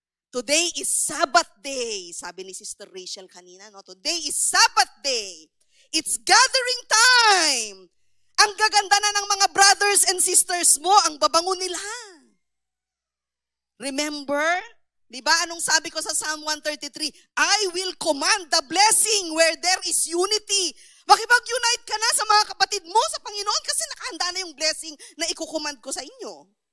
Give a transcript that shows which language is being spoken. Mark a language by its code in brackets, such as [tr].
[en] Today is Sabbath day, [tl] sabi ni Sister Rachel kanina, no? [en] Today is Sabbath day. It's gathering time. [tl] Ang gaganda na ng mga brothers and sisters mo, ang babango nila. [en] Remember? [tl] Di ba? Anong sabi ko sa Psalm 133? [en] I will command the blessing where there is unity. [tl] Makipag-unite ka na sa mga kapatid mo sa Panginoon kasi nakahanda na yung blessing na ikukumand ko sa inyo.